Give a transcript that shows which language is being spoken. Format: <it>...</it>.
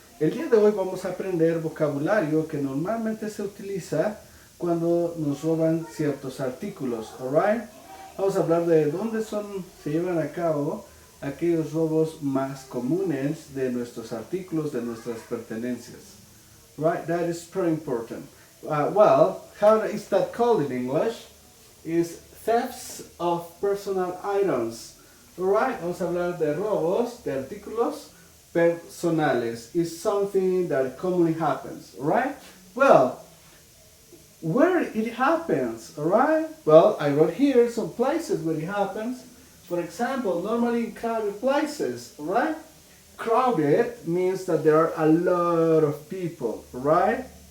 <es>El día de hoy vamos a aprender vocabulario que normalmente se utiliza cuando nos roban ciertos artículos. Alright, vamos a hablar de dónde se llevan a cabo aquellos robos más comunes de nuestros artículos, de nuestras pertenencias.</es> <en>Right, that is very important. Well, how is that called in English? Is thefts of personal items.</en> <es>Alright, vamos a hablar de robos de artículos personales.</es> <en>It's something that commonly happens. Alright? Well, where it happens, alright? Well, I wrote here some places where it happens. For example, normally in crowded places, alright? Crowded means that there are a lot of people, right?</en>